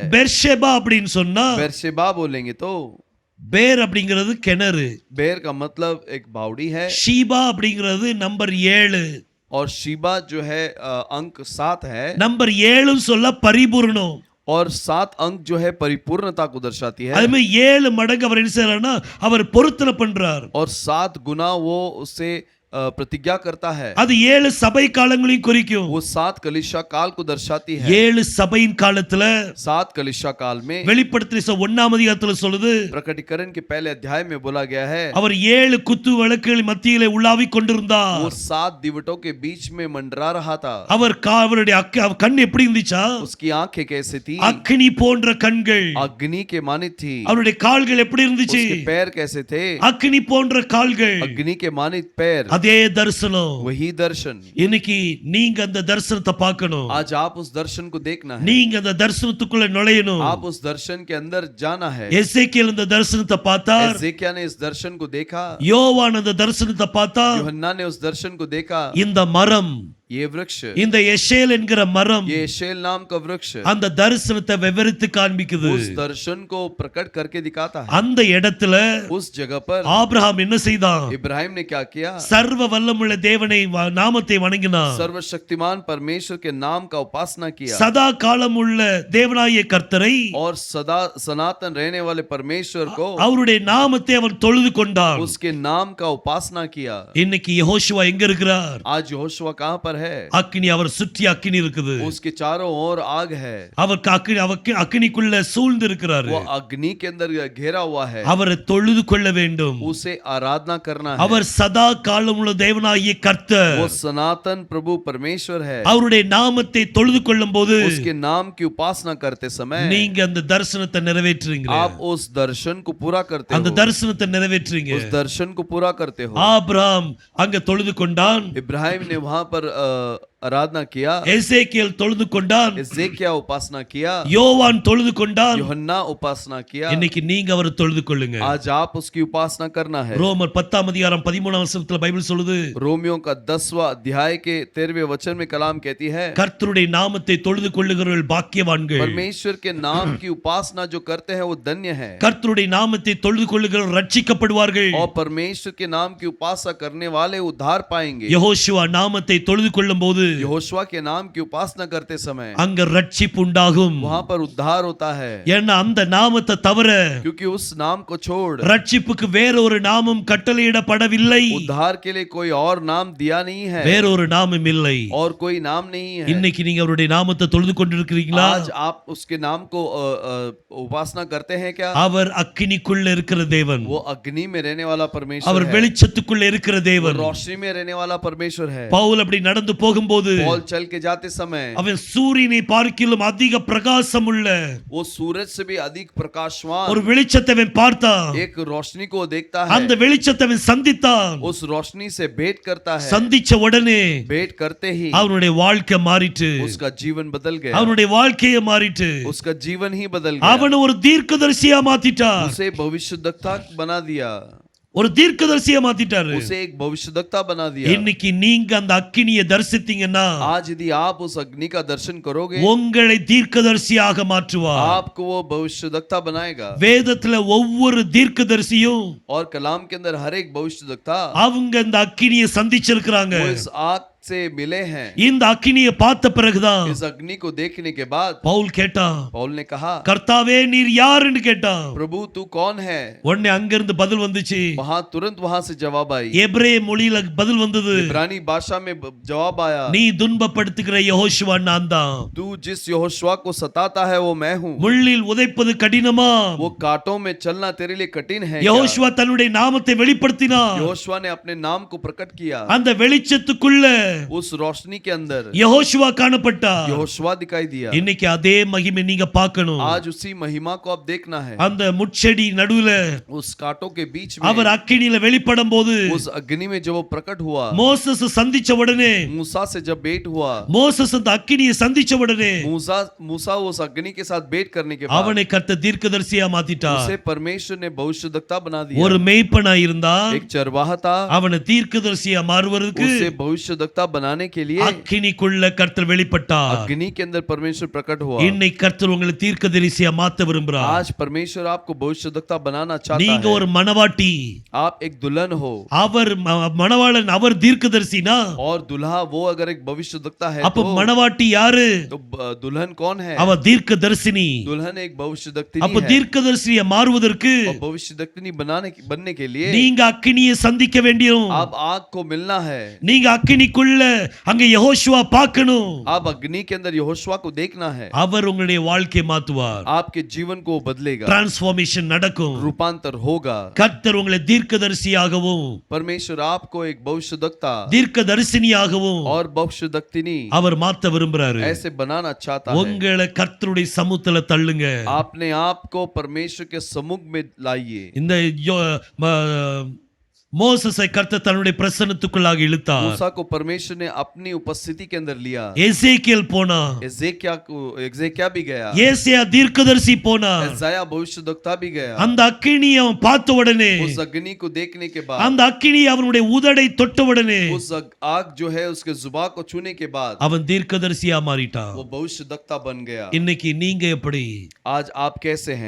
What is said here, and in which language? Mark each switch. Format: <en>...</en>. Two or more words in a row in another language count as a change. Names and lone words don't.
<ta>பெர்ஷேபா அப்படின்னு சொன்னா</ta> <hi>बेरशेबा बोलेंगे तो</hi> <ta>பேர் அப்படிங்கிறது கிணறு.</ta> <hi>बेर का मतलब एक बावड़ी है।</hi> <ta>ஷீபா அப்படிங்கிறது நம்பர் 7.</ta> <hi>और शीबा जो है अंक 7 है।</hi> <ta>நம்பர் 7 சொல்ல பரிபூரணம்.</ta> <hi>और 7 अंक जो है परिपूर्णता को दर्शाती है।</hi> <ta>அதுமே 7 மடங்கு அவர் என்ன செய்யறாருன்னா அவர் பொருத்தனை பண்றார்.</ta> <hi>और 7 गुना वो उससे प्रतिज्ञा करता है।</hi> <ta>அது 7 சபை காலங்களையும் குறிக்கும்.</ta> <hi>वो 7 कलीसिया काल को दर्शाती है।</hi> <ta>7 சபையின் காலத்துல</ta> <hi>7 कलीसिया काल में</hi> <ta>வெளிப்படுத்தின 1ஆம் அதிகாரத்துல சொல்லுது</ta> <hi>प्रकटीकरण के पहले अध्याय में बोला गया है,</hi> <ta>அவர் 7 குத்து விளக்குகள் மத்தியிலே உலாவிக் கொண்டிருந்தார்.</ta> <hi>वो 7 दिवटों के बीच में मंडरा रहा था।</hi> <ta>அவருடைய கண் எப்படி இருந்துச்சா?</ta> <hi>उसकी आंखें कैसे थी?</hi> <ta>அக்கினி போன்ற கண்கள்.</ta> <hi>अग्नि के मानित थी।</hi> <ta>அவருடைய கால்கள் எப்படி இருந்துச்சு?</ta> <hi>उसके पैर कैसे थे?</hi> <ta>அக்கினி போன்ற கால்கள்.</ta> <hi>अग्नि के मानित पैर।</hi> <ta>அதே தரிசனம்</ta> <hi>वही दर्शन।</hi> <ta>இன்னைக்கு நீங்க அந்த தரிசனத்தை பார்க்கணும்.</ta> <hi>आज आप उस दर्शन को देखना है,</hi> <ta>நீங்க அந்த தரிசனத்துக்குள்ள நுழையணும்.</ta> <hi>आप उस दर्शन के अंदर जाना है।</hi> <ta>எசேக்கியேல் அந்த தரிசனத்தை பார்த்தார்,</ta> <hi>एजेकिया ने इस दर्शन को देखा,</hi> <ta>யோவான் அந்த தரிசனத்தை பார்த்தார்.</ta> <hi>यूहन्ना ने उस दर्शन को देखा।</hi> <ta>இந்த மரம்,</ta> <hi>ये वृक्ष,</hi> <ta>இந்த எஷேல் என்கிற மரம்</ta> <hi>ये एशेल नाम का वृक्ष</hi> <ta>அந்த தரிசனத்தை விவரித்து காண்பிக்குது.</ta> <hi>उस दर्शन को प्रकट करके दिखाता है।</hi> <ta>அந்த இடத்துல</ta> <hi>उस जगह पर</hi> <ta>ஆபிரகாம் என்ன செய்தான்?</ta> <hi>इब्राहिम ने क्या किया?</hi> <ta>சர்வ வல்லமுள்ள தேவனை நாமத்தை வணங்கினான்.</ta> <hi>सर्वशक्तिमान परमेश्वर के नाम का उपासना किया</hi> <ta>சதா காலம் உள்ள தேவனாகிய கர்த்தரை,</ta> <hi>और सदा सनातन रहने वाले परमेश्वर को,</hi> <ta>அவருடைய நாமத்தை அவன் தொழுது கொண்டான்.</ta> <hi>उसके नाम का उपासना किया।</hi> <ta>இன்னைக்கு யெகோஷுவா எங்க இருக்கிறார்?</ta> <hi>आज यहोशुआ कहाँ पर है?</hi> <ta>அக்கினி, அவர் சுற்றி அக்கினி இருக்குது.</ta> <hi>उसके चारों ओर आग है,</hi> <ta>அவர் அக்கினிக்குள்ள சூழ்ந்து இருக்கிறாரு.</ta> <hi>वो अग्नि के अंदर घेरा हुआ है।</hi> <ta>அவரை தொழுது கொள்ள வேண்டும்.</ta> <hi>उसे आराधना करना है।</hi> <ta>அவர் சதா காலம் உள்ள தேவனாகிய கர்த்தர்.</ta> <hi>वो सनातन प्रभु परमेश्वर है।</hi> <ta>அவருடைய நாமத்தை தொழுது கொள்ளும் போது</ta> <hi>उसके नाम की उपासना करते समय</hi> <ta>நீங்க அந்த தரிசனத்தை நிறைவேற்றுறீங்க.</ta> <hi>आप उस दर्शन को पूरा करते</hi> <ta>அந்த</ta> <hi>हो,</hi> <ta>தரிசனத்தை நிறைவேற்றுறீங்க.</ta> <hi>उस दर्शन को पूरा करते हो।</hi> <ta>ஆபிரகாம் அங்க தொழுது கொண்டான்,</ta> <hi>इब्राहिम ने वहां पर आराधना किया,</hi> <ta>எசேக்கியேல் தொழுது கொண்டான்,</ta> <hi>एजेकिया उपासना किया,</hi> <ta>யோவான் தொழுது கொண்டான்.</ta> <hi>यूहन्ना उपासना किया।</hi> <ta>இன்னைக்கு நீங்க அவரை தொழுது கொள்ளுங்க.</ta> <hi>आज आप उसकी उपासना करना है।</hi> <ta>ரோமர் 10 அதிகாரம் 13 வசனத்துல பைபிள் சொல்லுது,</ta> <hi>रोमियो का 10वां अध्याय के 13वें वचन में कलाम कहती है,</hi> <ta>கர்த்தருடைய நாமத்தை தொழுது கொள்ளுகிறவர்கள் பாக்கியவான்கள்.</ta> <hi>परमेश्वर के नाम की उपासना जो करते हैं वो धन्य है,</hi> <ta>கர்த்தருடைய நாமத்தை தொழுது கொள்ளுகிறவர்கள் ரட்சிக்கப்படுவார்கள்.</ta> <hi>और परमेश्वर के नाम की उपासना करने वाले उद्धार पाएंगे।</hi> <ta>யெகோஷுவா நாமத்தை தொழுது கொள்ளும்போது</ta> <hi>यहोशुआ के नाम की उपासना करते समय</hi> <ta>அங்க ரட்சிப்பு உண்டாகும்.</ta> <hi>वहां पर उद्धार होता है,</hi> <ta>ஏன்னா அந்த நாமத்தை தவிர</ta> <hi>क्योंकि उस नाम को छोड़</hi> <ta>ரட்சிப்புக்கு வேற ஒரு நாமம் கட்டளையிடப்படவில்லை.</ta> <hi>उद्धार के लिए कोई और नाम दिया नहीं है,</hi> <ta>வேற ஒரு நாமம் இல்லை.</ta> <hi>और कोई नाम नहीं है।</hi> <ta>இன்னைக்கு நீங்க அவருடைய நாமத்தை தொழுது கொண்டிருக்கிறீங்களா?</ta> <hi>आज आप उसके नाम को उपासना करते हैं क्या?</hi> <ta>அவர் அக்கினிக்குள்ள இருக்கிற தேவன்,</ta> <hi>वो अग्नि में रहने वाला परमेश्वर</hi> <ta>அவர்</ta> <hi>है,</hi> <ta>வெளிச்சத்துக்குள்ள இருக்கிற</ta> <hi>वो</hi> <ta>தேவன்.</ta> <hi>रोशनी में रहने वाला परमेश्वर है।</hi> <ta>பவுல் அப்படி நடந்து போகும்போது</ta> <hi>पौल चल के जाते समय</hi> <ta>அவன் சூரியனை பார்க்கிலும் அதிக பிரகாசம் உள்ள</ta> <hi>वो सूरज से भी अधिक प्रकाशवान</hi> <ta>ஒரு வெளிச்சத்தை அவன் பார்த்தான்.</ta> <hi>एक रोशनी को देखता</hi> <ta>அந்த</ta> <hi>है,</hi> <ta>வெளிச்சத்தை அவன் சந்தித்தான்.</ta> <hi>उस रोशनी से भेंट करता है,</hi> <ta>சந்திச்ச உடனே</ta> <hi>भेंट करते ही</hi> <ta>அவனுடைய வாழ்க்கை மாறிட்டு,</ta> <hi>उसका जीवन बदल गया,</hi> <ta>அவனுடைய வாழ்க்கையை மாறிட்டு</ta> <hi>उसका जीवन ही बदल गया,</hi> <ta>அவனை ஒரு தீர்க்கதரிசியா மாத்திட்டார்.</ta> <hi>उसे भविष्यद्वक्ता बना दिया,</hi> <ta>ஒரு தீர்க்கதரிசியா மாத்திட்டாரு.</ta> <hi>उसे एक भविष्यद्वक्ता बना दिया।</hi> <ta>இன்னைக்கு நீங்க அந்த அக்கினியை தரிசித்தீங்கன்னா</ta> <hi>आज यदि आप उस अग्नि का दर्शन करोगे,</hi> <ta>உங்களை தீர்க்கதரிசியாக மாற்றுவார்.</ta> <hi>आपको वो भविष्यद्वक्ता बनाएगा।</hi> <ta>வேதத்துல ஒவ்வொரு தீர்க்கதரிசியும்</ta> <hi>और कलाम के अंदर हर एक भविष्यद्वक्ता</hi> <ta>அவங்க இந்த அக்கினியை சந்திச்சிருக்கிறாங்க.</ta> <hi>वो इस आग से मिले हैं।</hi> <ta>இந்த அக்கினியை பார்த்த பிறகுதான்</ta> <hi>इस अग्नि को देखने के बाद</hi> <ta>பவுல் கேட்டான்,</ta> <hi>पौल ने कहा,</hi> <ta>கர்த்தாவே நீர் யாருன்னு கேட்டான்.</ta> <hi>प्रभु तू कौन है?</hi> <ta>உடனே அங்கிருந்து பதில் வந்துச்சு.</ta> <hi>वहां तुरंत वहां से जवाब आई,</hi> <ta>எபிரேய மொழியில பதில் வந்தது,</ta> <hi>इब्रानी भाषा में जवाब आया,</hi> <ta>நீ துன்பப்படுத்துகிற யெகோஷுவா நான் தான்.</ta> <hi>तू जिस यहोशुआ को सताता है वो मैं हूँ।</hi> <ta>முள்ளில் உதைப்பது கடினமா?</ta> <hi>वो कांटों में चलना तेरे लिए कठिन है क्या?</hi> <ta>யெகோஷுவா தன்னுடைய நாமத்தை வெளிப்படுத்தினார்.</ta> <hi>यहोशुआ ने अपने नाम को प्रकट किया,</hi> <ta>அந்த வெளிச்சத்துக்குள்ள</ta> <hi>उस रोशनी के अंदर</hi> <ta>யெகோஷுவா காணப்பட்டார்.</ta> <hi>यहोशुआ दिखाई दिया।</hi> <ta>இன்னைக்கு அதே மகிமை நீங்க பார்க்கணும்.</ta> <hi>आज उसी महिमा को आप देखना है।</hi> <ta>அந்த முட்செடி நடுவுல</ta> <hi>उस कांटों के बीच</hi> <ta>அவர்</ta> <hi>में</hi> <ta>அக்கினியில வெளிப்படும் போது</ta> <hi>उस अग्नि में जब वो प्रकट हुआ,</hi> <ta>மோசஸ் சந்திச்ச உடனே,</ta> <hi>मूसा से जब भेंट हुआ,</hi> <ta>மோசஸ் அந்த அக்கினியை சந்திச்ச உடனே</ta> <hi>मूसा उस अग्नि के साथ भेंट करने के बाद</hi> <ta>அவனை கர்த்தர் தீர்க்கதரிசியா மாத்திட்டார்.</ta> <hi>उसे परमेश्वर ने भविष्यद्वक्ता बना दिया।</hi> <ta>ஒரு மேய்ப்பனா இருந்தா</ta> <hi>एक चरवाहा था,</hi> <ta>அவனை தீர்க்கதரிசியா மாறுவதற்கு</ta> <hi>उसे भविष्यद्वक्ता बनाने के लिए</hi> <ta>அக்கினிக்குள்ள கர்த்தர் வெளிப்பட்டார்.</ta> <hi>अग्नि के अंदर परमेश्वर प्रकट हुआ।</hi> <ta>இன்னைக்கு கர்த்தர் உங்களை தீர்க்கதரிசியா மாத்த விரும்புறார்.</ta> <hi>आज परमेश्वर आपको भविष्यद्वक्ता बनाना चाहता</hi> <ta>நீங்க</ta> <hi>है।</hi> <ta>ஒரு மணவாட்டி,</ta> <hi>आप एक दुल्हन हो</hi> <ta>அவர் மணவாளன், அவர் தீர்க்கதரிசினா</ta> <hi>और दुल्हा वो अगर एक भविष्यद्वक्ता है</hi> <ta>அப்ப மணவாட்டி யாரு?</ta> <hi>तो दुल्हन कौन है?</hi> <ta>அவ தீர்க்கதரிசினி.</ta> <hi>दुल्हन एक भविष्यद्वक्तिनी</hi> <ta>அப்ப</ta> <hi>है।</hi> <ta>தீர்க்கதரிசியா மாறுவதற்கு</ta> <hi>और भविष्यद्वक्तिनी बनने के लिए</hi> <ta>நீங்க அக்கினியை சந்திக்க வேண்டும்.</ta> <hi>आप आग को मिलना है।</hi> <ta>நீங்க அக்கினிக்குள்ள அங்க யெகோஷுவா பார்க்கணும்.</ta> <hi>आप अग्नि के अंदर यहोशुआ को देखना है।</hi> <ta>அவர் உங்களுடைய வாழ்க்கையை மாத்துவார்.</ta> <hi>आपके जीवन को बदलेगा,</hi> <ta>டிரான்ஸ்ஃபார்மேஷன் நடக்கும்.</ta> <hi>रूपांतर होगा।</hi> <ta>கர்த்தர் உங்களை தீர்க்கதரிசியாகவும்</ta> <hi>परमेश्वर आपको एक भविष्यद्वक्ता</hi> <ta>தீர்க்கதரிசினியாகவும்</ta> <hi>और भविष्यद्वक्तिनी</hi> <ta>அவர் மாத்த விரும்புறாரு.</ta> <hi>ऐसे बनाना चाहता है।</hi> <ta>உங்களை கர்த்தருடைய சமூகத்துல தள்ளுங்க.</ta> <hi>आपने आप को परमेश्वर के सम्मुख में लाइए।</hi> <ta>இந்த மோசஸை கர்த்தர் தன்னுடைய பிரசன்னத்துக்குள்ளாக இழுத்தார்.</ta> <hi>मूसा को परमेश्वर ने अपनी उपस्थिति के अंदर लिया।</hi> <ta>எசேக்கியேல் போனா,</ta> <hi>एजेकिया भी गया,</hi> <ta>ஏசாயா தீர்க்கதரிசி போனா.</ta> <hi>यशायाह भविष्यद्वक्ता भी गया।</hi> <ta>அந்த அக்கினியை அவன் பார்த்த உடனே,</ta> <hi>उस अग्नि को देखने के बाद,</hi> <ta>அந்த அக்கினி அவனுடைய உதடை தொட்ட உடனே</ta> <hi>उस आग जो है उसके जुबान को छूने के बाद</hi> <ta>அவன் தீர்க்கதரிசியா மாறிட்டான்.</ta> <hi>वो भविष्यद्वक्ता बन गया।</hi> <ta>இன்னைக்கு நீங்க எப்படி</ta> <hi>आज आप कैसे हैं?</hi>